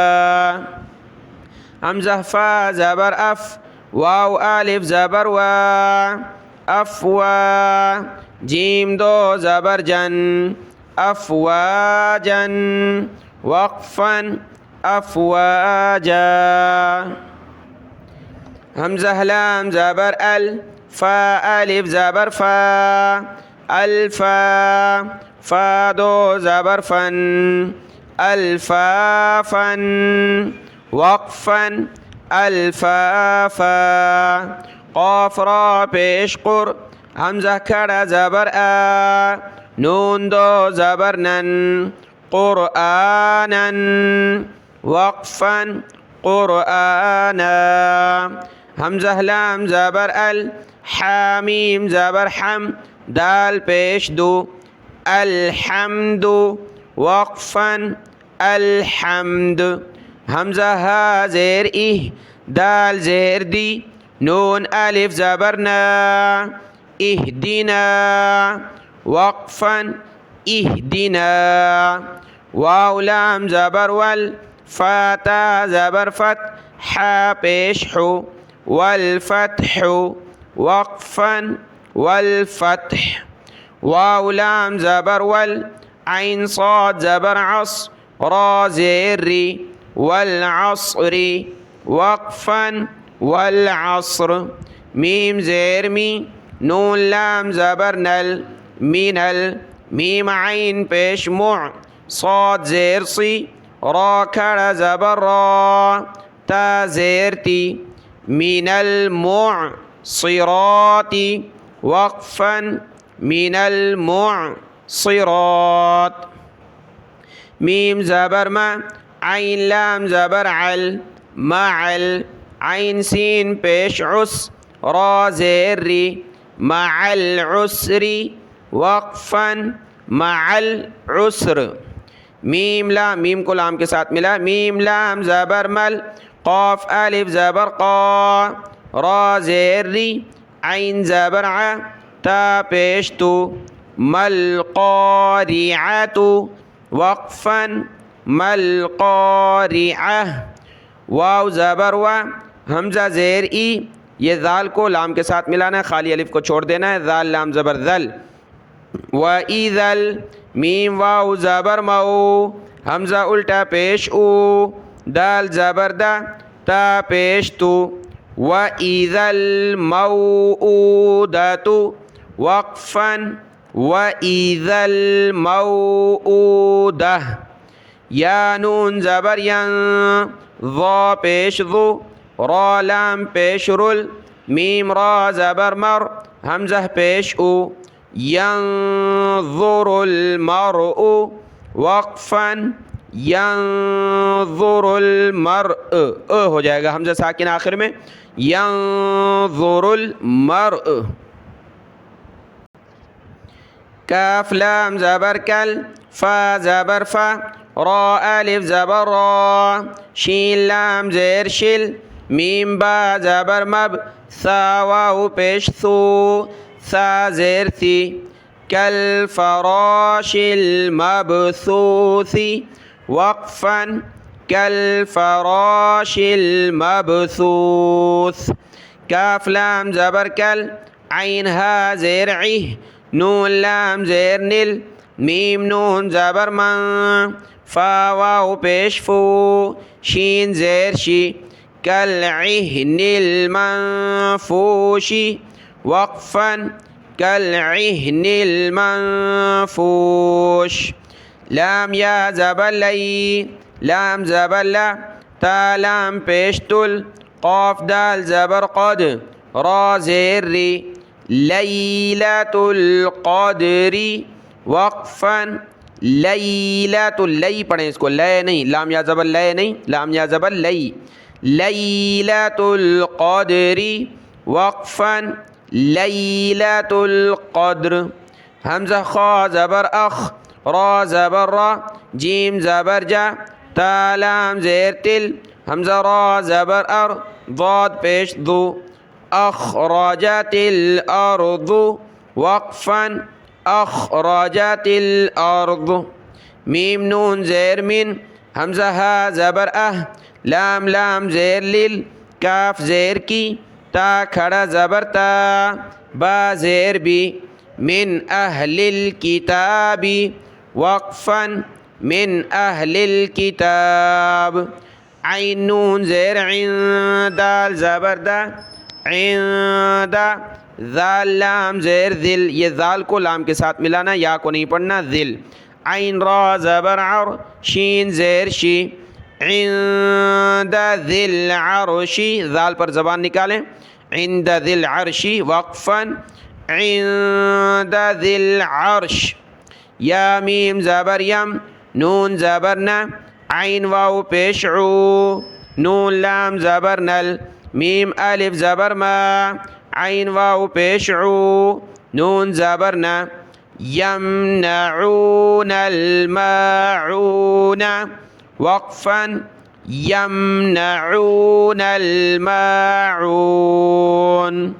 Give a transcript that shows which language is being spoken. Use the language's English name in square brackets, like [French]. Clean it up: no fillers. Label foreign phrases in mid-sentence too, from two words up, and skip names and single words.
[Hindi] हमज़ा फ़ा ज़बर अफ़, वाव अलिफ ज़बर वा, अफ़वा, जीम दो ज़बर जन, [Arabic] أفواجًا، وقفًا أفواجا. [Hindi] हमज़ा लाम ज़बर अल, फ़ा अलिफ ज़बर फ़ा, अल्फ़ा, फ़ा दो ज़बर फ़न, [Arabic] ألفافًا، وقفًا ألفافا. [Hindi] क़ाफ़ रा पेश क़ुर, हमज़ा खड़ा ज़बर आ, नून दो ज़बर नन, [Arabic] قرآنًا، وقفًا قرآنا. [Hindi] हमज़ा लाम ज़बर अल, हा मीम ज़बर हम, दाल पेश दो, [Arabic] الحمدُ وقفًا الحمد. [Hindi] हमज़ा हा ज़ेर इह, दाल ज़ेर दी, नून अलिफ ज़बर ना, [Arabic] اهدنا وقفًا اهدنا. [Hindi] वाव लाम ज़बर वल, फ़ाता ज़बर फत, हा पेश हु, [Arabic] وال فتحُ وقفًا وال فتح. [Hindi] वाव लाम ज़बर वल, ऐन साद ज़बर अस, रा ज़ेर री, [Arabic] وال عصرِ وقفًا وال عصر. [Hindi] मीम ज़ेर मी, नून लाम ज़बर नल, मिनल। मीम ऐन पेश मुअ, साद ज़ेर सी, रा खड़ा ज़बर रा, ता ज़ेर ती, [Arabic] من المع صراتِ وقفًا من المع صرات. [Hindi] मीम ज़बर मा, ऐन लाम ज़बर अल, मअल। ऐन सीन पेश उस, रा ज़ेर री, [Arabic] مع العسرِ وقفًا مع العسر. [Hindi] मीम लाम, मीम को लाम के साथ मिला, मीम लाम ज़बर मल, क़ाफ अलिफ ज़बर क़ा, रा ज़ेर री, ऐन ज़बर आ, ता पेश तू, [Arabic] ما القارعةُ وقفًا ما القارعة. [Hindi] वाव ज़बर वा, हमज़ा ज़ेर ई, ये ज़ाल को लाम के साथ मिलाना है, खाली अलिफ को छोड़ देना है, ज़ाल लाम ज़बर ज़ल। [Arabic] و إذا, [Hindi] मीम वाव ज़बर मऊ, हमज़ा उल्टा पेश ऊ, दाल ज़बर दा, ता पेश तू, [Arabic] و إذا الموءودةُ وقفًا و إذا الموءودة. [Hindi] या नून ज़बर यं, ज़ा पेश ज़ु, रा लाम पेश रुल, मीम रा ज़बर मर, हमज़ा पेश उ, [Arabic] ينظرُ المرءُ وقفًا ينظرُ المرء [Hindi] हो जाएगा, हमज़ा साकिन आखिर में, [Arabic] ينظرُ المرء. [Hindi] काफ लाम ज़बर कल, फ़ा ज़बर फ़ा, रा अलिफ ज़बर रा, शीन लाम ज़ेर शिल, मीम बा ज़बर मब, सा वाव पेश सू, सा ज़ेर सी, [Arabic] كال فراشِ المبثوثِ وقفًا كال فراشِ المبثوث. [Hindi] काफ लाम ज़बर कल, ऐन हा ज़ेर इह, नून लाम ज़ेर निल, मीम नून ज़बर मं, फ़ा वाव पेश फू, शीन ज़ेर शी, [Arabic] كال عهنِ المنفوشِ وقفًا كال عهنِ المنفوش. [Hindi] लाम या ज़बर लई, लाम ज़बर ला, ता लाम पेश तुल, क़ाफ दाल ज़बर क़द, रा ज़ेर री, [Arabic] ليلةُ القدرِ وقفًا ليلةُ, [Hindi] लई पढ़ें इसको, लय नहीं, लाम या ज़बर लय नहीं, लाम या ज़बर लई, [Arabic] ليلةُ القدرِ وقفًا ليلةُ القدر. [Hindi] हमज़ा ख़ा ज़बर अख, रा ज़बर रा, जीम ज़बर जा, ता लाम ज़ेर तिल, हमज़ा रा ज़बर अर, ज़ाद पेश दो, [Arabic] أخرجتِ الأرضُ وقفًا أخرجتِ الأرض. [Hindi] मीम नून ज़ेर मिन, हमज़ा हा ज़बर अह, लाम लाम ज़ेर लिल, काफ ज़ेर की, ता खड़ा ज़बर ता, बा ज़ेर बी, [Arabic] من أهلِ الكتابِ وقفًا من أهلِ الكتاب. [Hindi] ऐन नून ज़ेर ऐन, दाल ज़बर दा, इंदा, ज़ाल लाम ज़ेर ज़िल, ये ज़ाल को लाम के साथ मिलाना, या को नहीं पढ़ना, ज़िल। ऐन रा ज़बर अर, शीन ज़ेर शी, [Arabic] عندَ ذي العرشِ, [Hindi] ज़ाल पर ज़बान निकालें, [Arabic] عندَ ذي العرشِ وقفًا عندَ ذي العرش. [Hindi] या मीम ज़बर यम, नून ज़बर न, ऐन वाव पेश ऊ, नून लाम ज़बर नल, मीम अलिफ ज़बर मा, ऐन वाव पेश ऊ, नून ज़बर न, [Arabic] يمنعونَ الماعونَ، وقفًا يمنعونَ الماعون.